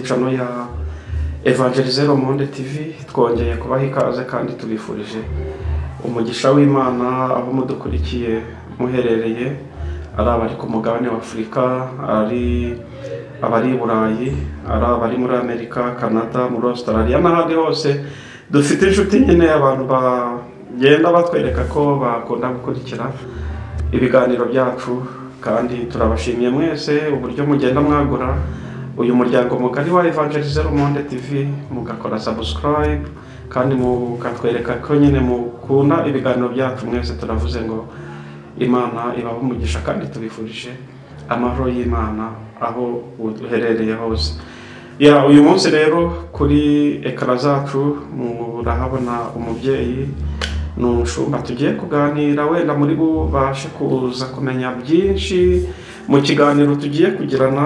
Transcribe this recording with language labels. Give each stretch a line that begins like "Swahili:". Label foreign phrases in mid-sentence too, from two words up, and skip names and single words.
Kinyarwanda: channel ya Evangeliser le monde TV, twongeye kubaha ikaze kandi tubifurije umugisha w'Imana aho mudukurikiye muherereye, ari abari ku mugabane wa Afurika, ari abari i Burayi, ari abari muri Amerika, Canada, muri Australia n'ahandi hose. Dufite inshuti nyine abantu bagenda batwereka ko bakunda gukurikira ibiganiro byacu, kandi turabashimiye mwese uburyo mugenda mwagura uyu muryango mugari wa Evangeliser le monde TV, mugakora subscribe kandi mukatwereka ko nyine mukunda ibiganiro byacu. Mwese turavuze ngo Imana ibahe umugisha kandi tubifurije amahoro y'Imana aho uherereye hose. Ya uyu munsi rero kuri ekara zacu murahabona umubyeyi n'umushumba tugiye kuganira, wenda muri bubashe kuza kumenya byinshi mu kiganiro tugiye kugirana.